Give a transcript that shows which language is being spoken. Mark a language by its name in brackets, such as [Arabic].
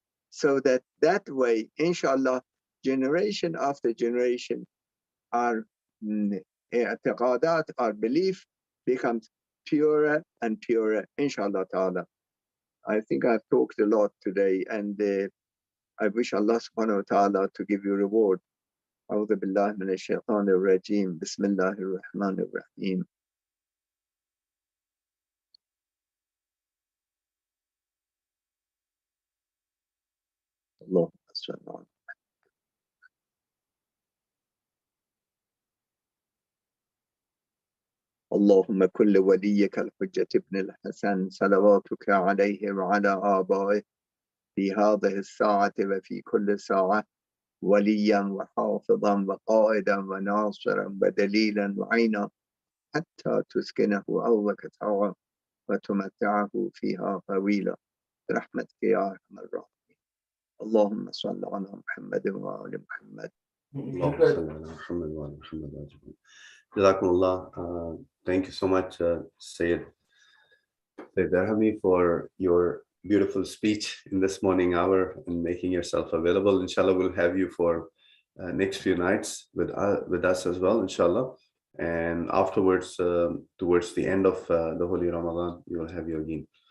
[English] So that way, inshallah, generation after generation, our i'tiqadat, our belief becomes purer and purer, inshallah ta'ala. I think I've talked a lot today, and I wish Allah subhanahu wa ta'ala to give you reward. [Arabic] أعوذ بالله من الشيطان الرجيم بسم الله الرحمن الرحيم. اللهم صل على اللهم كل وليك الحجة ابن الحسن صلواتك عليه وعلى آبائه في هذه الساعة وفي كل ساعة وليا وحافظا وقائدا وناصرا ودليلا وعينا حتى تسكنه أرضك طوعا وتمتعه فيها طويلا برحمتك يا أرحم الراحمين. اللهم صل على محمد وآل محمد. اللهم صل على محمد وعلى محمد أجمعين. Jazakumullah. [English] Thank you so much, Sayyid Darhami, for your beautiful speech in this morning hour and making yourself available. Inshallah, we'll have you for next few nights with us as well, inshallah. And afterwards, towards the end of the Holy Ramadan, you will have your again.